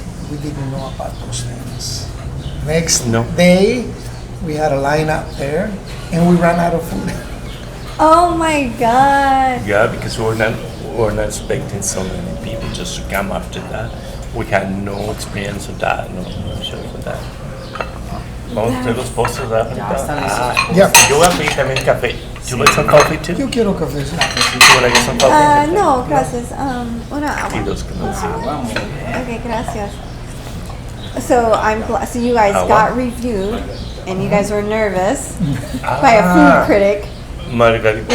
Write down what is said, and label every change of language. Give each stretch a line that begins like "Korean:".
English: We didn't know about those things. Next day, we had a line up there, and we ran out of food. Oh my God. Yeah, because we're not expecting so many people just to come after that. We had no experience of that, no show for that.
Spanish: Vamos a hacer los postres rápido.
English: Yeah.
Spanish: Yo voy a pedir también café.
English: You want some coffee too?
Spanish: Yo quiero café.
English: You want to get some coffee?
Spanish: No, gracias. Una Y agua. dos con el Okay, gracias.
English: So so you guys got reviewed, and you guys were nervous by a food critic. Margarita.